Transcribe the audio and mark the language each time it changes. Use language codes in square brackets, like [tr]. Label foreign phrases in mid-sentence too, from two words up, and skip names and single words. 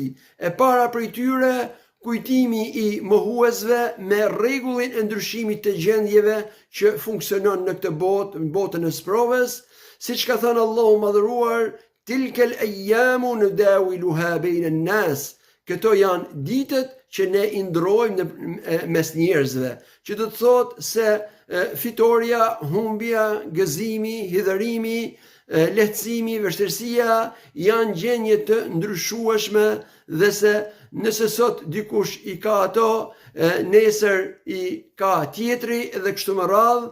[sq] E para prej tyre, kujtimi i mohuesve me rregullin e ndryshimit të gjendjeve që funksionon në këtë botë, në botën e sprovës, siç ka thënë Allahu Madhëruar: [ar] "تلك الأيام نداولها بين الناس", [sq] këto janë ditët që ne i ndrojmë mes njerëzve, që do të thotë se fitoria, humbja, gëzimi, hidhërimi, lehtësimi, vështirësia janë gjendje të ndryshueshme, dhe se nëse sot dikush i ka ato, nesër i ka tjetri dhe kështu me radhë.